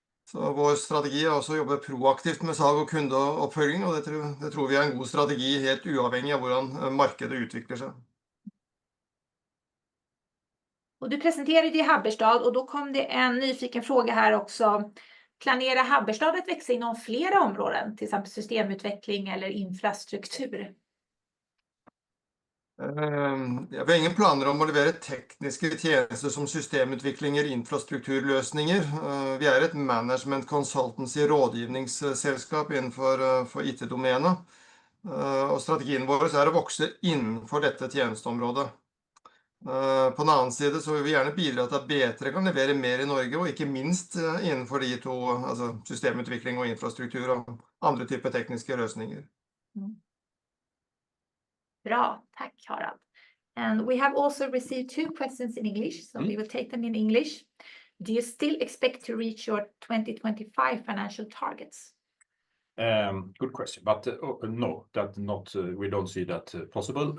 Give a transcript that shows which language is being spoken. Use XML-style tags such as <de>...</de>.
<no>Så vår strategi er også å jobbe proaktivt med salg og kundeoppfølging, og det tror vi er en god strategi helt uavhengig av hvordan markedet utvikler seg.</no> <sv>Och du presenterade ju Haberstad och då kom det en nyfiken fråga här också. Planerar Haberstad att växa inom flera områden, till exempel systemutveckling eller infrastruktur?</sv> <no>Vi har ingen planer om å levere tekniske tjenester som systemutviklinger, infrastrukturløsninger. Vi er et management consultancy rådgivningsselskap innenfor IT-domenet. Og strategien vår er å vokse innenfor dette tjenesteområdet. På den annen side så vil vi gjerne bidra til at B3 kan levere mer i Norge, og ikke minst innenfor de to, altså systemutvikling og infrastruktur og andre typer tekniske løsninger.</no> <sv>Bra, tack Harald.</sv> <en>And we have also received 2 questions in English, so we will take them in English. Do you still expect to reach your 2025 financial targets? Good question, but no, that not. We don't see that possible.</en>